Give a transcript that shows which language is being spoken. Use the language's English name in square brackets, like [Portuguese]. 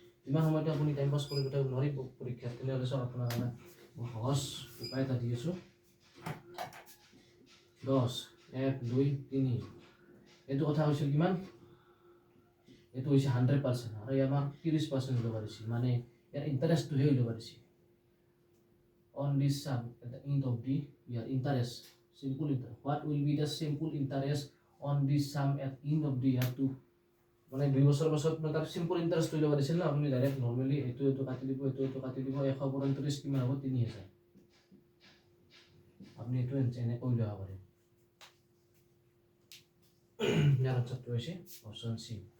[Assamese] ইমান সময়তো আপুনি টাইম পাছ কৰিব নোৱাৰিব পৰীক্ষাত। তেনেহ'লে চাওক আপোনাৰ কাৰণে মই সহজ উপায় এটা দি আছোঁ। 10 1 2 3 এইটো কথা হৈছিল কিমান? এইটো হৈছে 100%, আৰু আমাৰ 30% উলিয়াব পাৰিছে, মানে ইয়াৰ ইণ্টাৰেষ্টটোহে উলিয়াব পাৰিছে। [English] On this sum at the end of the year, interest, simple interest. What will be the simple interest on this sum at end of the year? [Assamese] To মানে 2 বছৰ পাছত মানে তাৰ সিম্পল ইণ্টাৰেষ্ট উলিয়াব পাৰিছিল না। আপুনি ডাইৰেক্ট নৰ্মেলি এইটো কাটি দিব, এইটো কাটি দিব। 100 পূৰণ 30 কিমান হ'ব? 3,000। আপুনি এইটো এনেকৈ উলিয়াব পাৰে। ইয়াৰ আনচাৰটো হৈছে অপশ্যন চি।